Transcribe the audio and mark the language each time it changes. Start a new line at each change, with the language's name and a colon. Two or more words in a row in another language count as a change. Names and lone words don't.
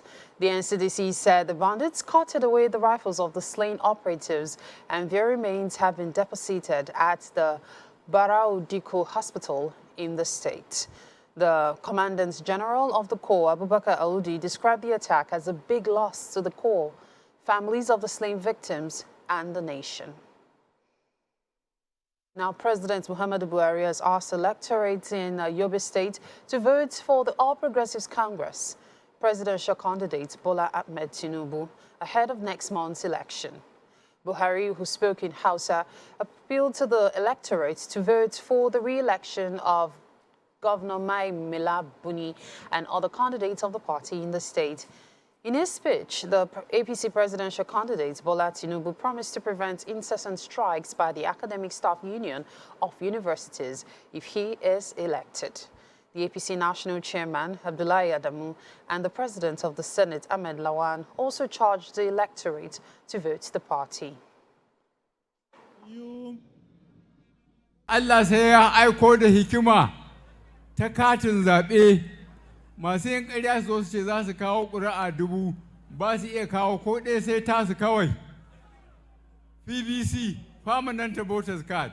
English: The NCDC said the bandits carted away the rifles of the slain operatives and their remains have been deposited at the Barao Diko Hospital in the state. The Commandant General of the Corps, Abubakar Aoudi, described the attack as a big loss to the Corps, families of the slain victims, and the nation. Now, President Muhammadu Buhari has asked electorates in Yobe State to vote for the All Progressives Congress presidential candidate Bola Ahmed Tinubu ahead of next month's election. Buhari, who spoke in Hausa, appealed to the electorate to vote for the re-election of Governor Mai Mila Buni and other candidates of the party in the state. In his speech, the APC presidential candidate Bola Tinubu promised to prevent incessant strikes by the Academic Staff Union of universities if he is elected. The APC National Chairman, Abdullahi Adamu, and the President of the Senate, Ahmed Lawan, also charged the electorate to vote the party.
Hausa: Allah sai ya aiko da hikima ta katin zaɓe masu yin ƙarya su ce za su kawo ƙuri'a 1000 ba su iya kawo ko ɗaya sai tasu kawai.
English: PVC, Permanent Voters Card.